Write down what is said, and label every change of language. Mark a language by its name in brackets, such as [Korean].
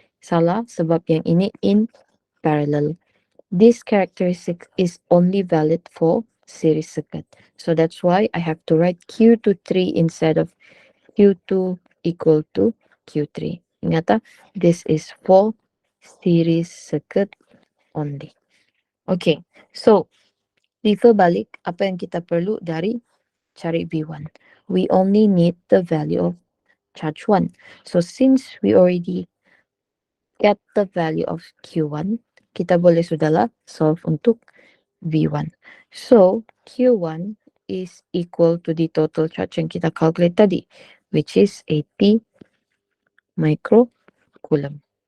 [Malay] Salah, sebab yang ini [English] in parallel. This characteristic is only valid for series circuit. So that's why I have to write Q2, 3 instead of Q2 equal to Q3. Ingat this is for series circuit only. Okay, so refer [Malay] balik apa yang kita perlu dari cari V1. [English] We only need the value of charge 1. So since we already get the value of Q1, [Malay] kita boleh sudahlah [English] solve untuk V1. So Q1 is equal to the total charge yang kita calculate tadi, which is 80 microcoulomb.